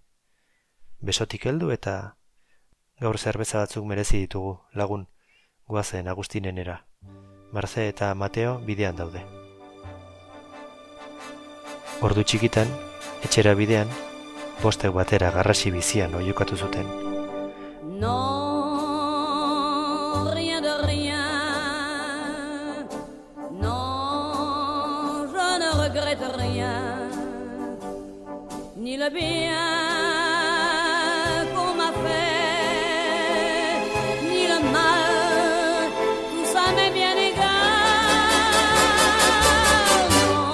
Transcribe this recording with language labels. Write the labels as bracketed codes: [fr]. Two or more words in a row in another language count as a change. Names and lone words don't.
[eu] Besotik heldu eta gaur zerbeza batzuk merezi ditugu, lagun, goazen Agustinenera. Marce eta Mateo bidean daude. Ordu txikitan, etxera bidean, bostek batera garrasi bizian oiukatu zuten. [fr] Non, rien de rien. Non, je ne regrette rien. Ni le bien qu'on m'a fait, ni le mal, tout ça m'est bien égal.